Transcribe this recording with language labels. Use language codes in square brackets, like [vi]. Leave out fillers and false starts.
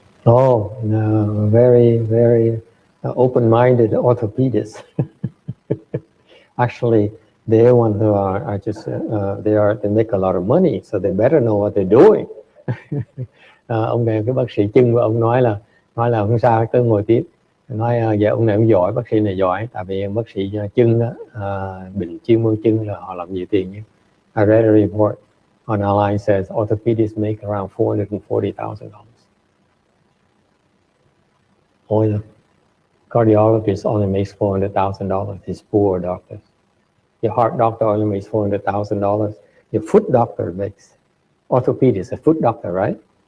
[en] Oh, no, very, very open-minded orthopedists. Actually, they're one who are just they make a lot of money, so they better know what they're doing. [vi] Ông này cái bác sĩ chân của ông nói là không sao, cứ ngồi tiếp. Nói dạ ông này cũng giỏi, bác sĩ này giỏi, tại vì bác sĩ chân đó, bệnh chuyên môn chân là họ làm nhiều tiền nhé. [en] I read a report on online says orthopedists make around $440,000. Only cardiologist only makes $400,000. He's poor doctors. Your heart doctor only makes $400,000. Your foot doctor makes, orthopedist, a foot doctor, right?